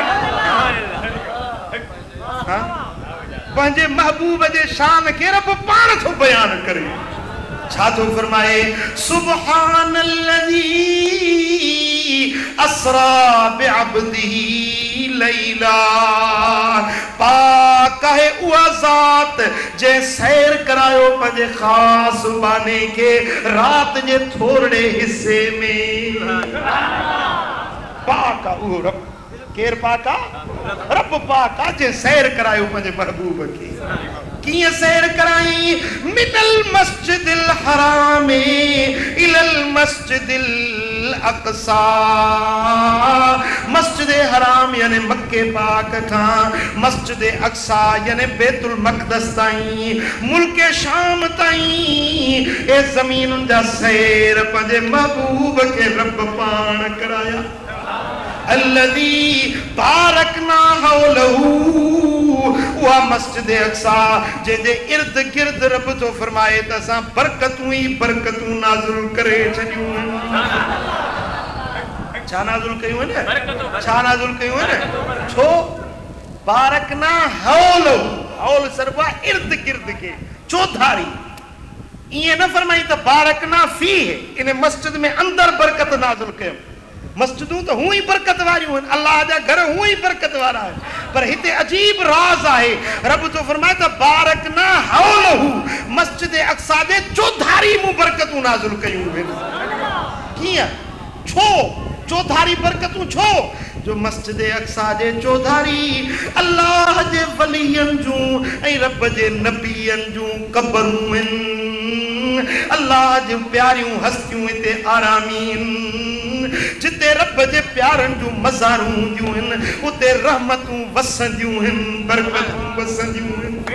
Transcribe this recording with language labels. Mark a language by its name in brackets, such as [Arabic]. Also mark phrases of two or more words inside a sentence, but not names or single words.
[Sindhi] पंहिंजे महबूब जे शान के रब पाण तो बयान करे छा तो फरमाए सुब्हानल्लज़ी [Arabic] أسرى بعبده ليلا [Sindhi] पाक है उहा ज़ात जे सैर करायो पंहिंजे ख़ास बाने के रात जे थोड़े हिस्से में पाक उहो रब केर पाक रब पाक जे सैर करायो पंहिंजे महबूब के किए सैर कराई [Arabic] من المسجد الحرام إلى المسجد الأقصى [Sindhi] मस्जिद हराम यानी मक्के पाक का मस्जिद अक़सा यानी बैतुल मक़दस ताईं मुल्क शाम ताईं ए ज़मीन जा सैर पंहिंजे महबूब के रब पाण कराया [Arabic] الذي باركنا حوله [Sindhi] उहा मस्जिद अक़सा जे इर्द गिर्द रब तो फरमाए त असां बरकतूं ही बरकतूं नाज़िल करे छॾियूं छा नाज़िल कयूं आहिनि छा नाज़िल कयूं आहिनि छो [Arabic] باركنا حوله [Sindhi] हौल सरबा इर्द गिर्द के चौधारी ये न फरमाई त [Arabic] باركنا فيه [Sindhi] इन मस्जिद में अंदर बरकत नाज़िल कयूं मस्जिदूं तो हूं ही बरकत वारियूं आहिनि अल्लाह जा घर हूं ही बरकत वारा आहिनि पर हिते अजीब राज आहे रब तो फरमाए त [Arabic] باركنا حوله [Sindhi] मस्जिद अक़सा जे चौधारी मूं बरकतूं नाज़िल कयूं आहिनि कीअं छो चौधारी बरकतूं छो जो मस्जिद अक़सा जे चौधारी अल्लाह जे वलियन जूं ऐं रब जे नबियन जूं क़बरूं आहिनि अल्लाह जी प्यारियूं हस्तियूं हिते आरामीन जिते रब जे प्यारन जूं मज़ारूं हूंदियूं आहिनि उते रहमतूं वसंदियूं आहिनि बरकतूं वसंदियूं आहिनि